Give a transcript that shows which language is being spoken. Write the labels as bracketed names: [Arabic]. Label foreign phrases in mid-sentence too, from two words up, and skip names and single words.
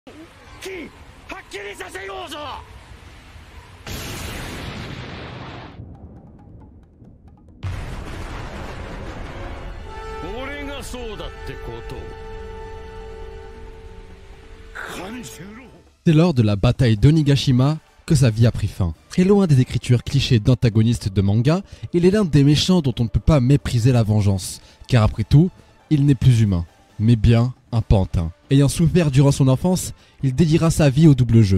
[Japanese] 金はっきりさせようぞ。俺がそうだってことを。勘十郎。 [French] C'est lors de la bataille d'Onigashima que sa vie a pris fin. Très loin des écritures clichés d'antagonistes de manga, il est l'un des méchants dont on ne peut pas mépriser la vengeance, car après tout, il n'est plus humain, mais bien un pantin. Ayant souffert durant son enfance, il dédiera sa vie au double jeu.